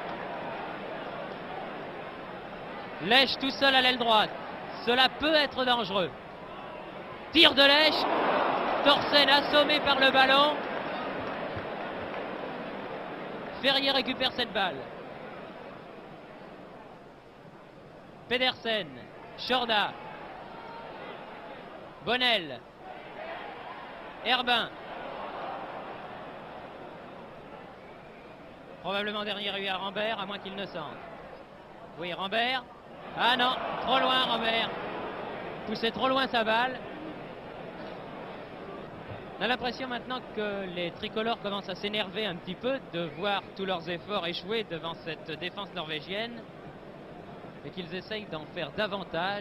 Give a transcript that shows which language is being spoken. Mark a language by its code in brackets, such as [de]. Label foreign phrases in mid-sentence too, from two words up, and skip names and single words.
[fr] Lèche tout seul à l'aile droite. Cela peut être dangereux. Tir de Lèche. Thorsen assommé par le ballon. Ferrier récupère cette balle. Pedersen. Shorda. Bonnel. Herbin. Probablement derrière lui à Rambert, à moins qu'il ne sente. Oui, Rambert. Ah non, trop loin Rambert. Poussait trop loin sa balle. On a l'impression maintenant que les tricolores commencent à s'énerver un petit peu de voir tous leurs efforts échouer devant cette défense norvégienne et qu'ils essayent d'en faire davantage.